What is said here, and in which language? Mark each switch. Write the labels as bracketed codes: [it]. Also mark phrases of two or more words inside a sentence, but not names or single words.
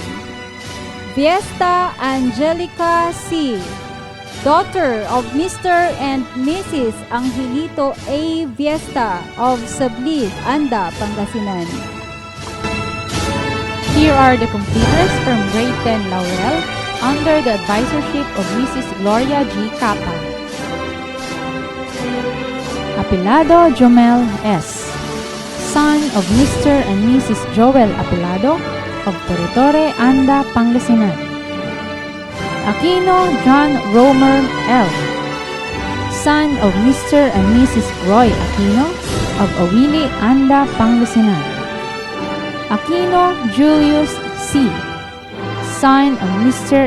[en] Fiesta Angelica C., daughter of Mr. and Mrs. Angelito A. Fiesta of Sablig, Anda, Pangasinan. Here are the completers from grade 10 Laurel under the advisorship of Mrs. Gloria G. Capa. Apelado Jomel S., son of Mr. and Mrs. Joel Apelado of Torretore, Anda, Pangasinan. Aquino John Romer L., son of Mr. and Mrs. Roy Aquino of Awili, Anda, Pangasinan. Aquino Julius C., son of Mr.